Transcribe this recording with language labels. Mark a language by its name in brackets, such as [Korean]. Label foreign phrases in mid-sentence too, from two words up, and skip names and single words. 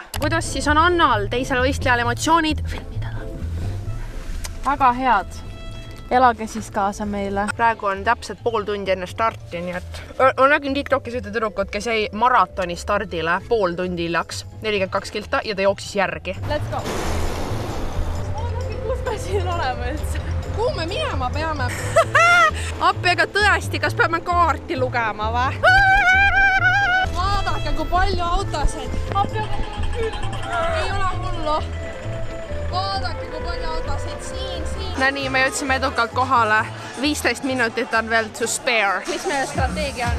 [Estonian] Kuidas siis on Annal teisel võistlejal emotsioonid? Filmida ta. Väga head. Elage siis kaasa meile. Praegu on täpselt pool tundi enne starti, nii et ma nägin TikTokis ühte tüdrukut, kes jäi maratoni stardile pool tundi hiljaks, 42 kilta ja ta jooksis järgi. [English] Let's go! [Estonian] Kus me siin oleme üldse? Kuhu me minema peame? Appi, ega tõesti, kas peame kaarti lugema või? Vaadake, kui palju autosid. Appi, ei ole hullu. Vaadake, kui palju autosid siin. No nii, me jõudsime edukalt kohale. 15 minutit on veel [English] to spare. [Estonian] Mis meie strateegia on?